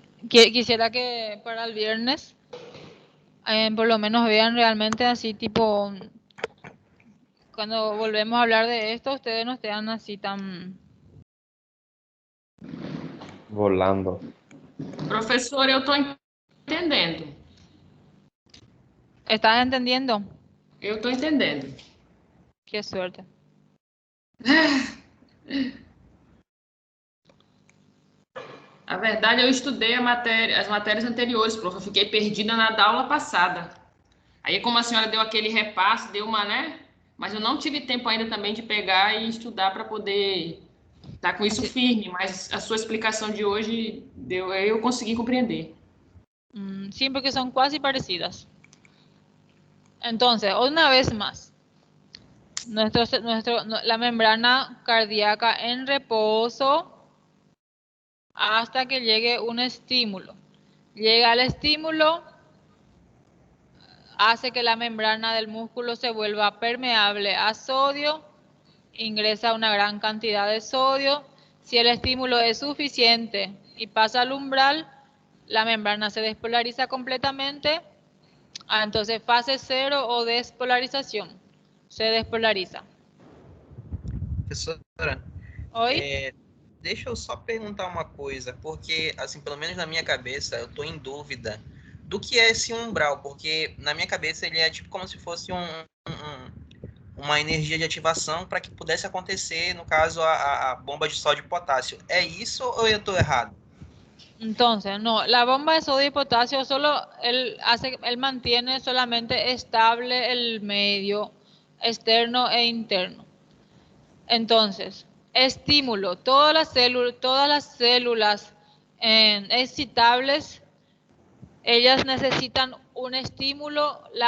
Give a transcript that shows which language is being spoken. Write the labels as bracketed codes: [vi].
[es] Quisiera que para el viernes por lo menos vean realmente así tipo, cuando volvemos a hablar de esto, ustedes no estén así tan volando. [pt] Professor, eu estou entendendo. [es] ¿Estás entendiendo? [pt] Eu estou entendendo. [es] Qué suerte. [pt] A verdade, eu estudei as matérias anteriores, prof. Eu fiquei perdida na da aula passada. Aí, como a senhora deu aquele repasse, deu uma, né? Mas eu não tive tempo ainda também de pegar e estudar para poder estar com isso firme. Mas a sua explicação de hoje, eu consegui compreender. [es] Sí, porque son casi parecidas. Entonces, una vez más, la membrana cardíaca en reposo hasta que llegue un estímulo. Llega el estímulo, hace que la membrana del músculo se vuelva permeable a sodio, ingresa una gran cantidad de sodio. Si el estímulo es suficiente y pasa al umbral, la membrana se despolariza completamente. Entonces, fase 0 o despolarización. Se despolariza. [pt] Professora, Oi? Deixa eu só perguntar uma coisa, porque, assim, pelo menos na minha cabeça, eu estou em dúvida do que é esse umbral, porque na minha cabeça ele é tipo como se fosse uma energia de ativação para que pudesse acontecer, no caso, a bomba de sódio e potássio. É isso ou eu estou errado? [es] Entonces, no, la bomba de sodio y potasio solo él mantiene solamente estable el medio externo e interno. Entonces, estímulo. Todas las células excitables, ellas necesitan un estímulo.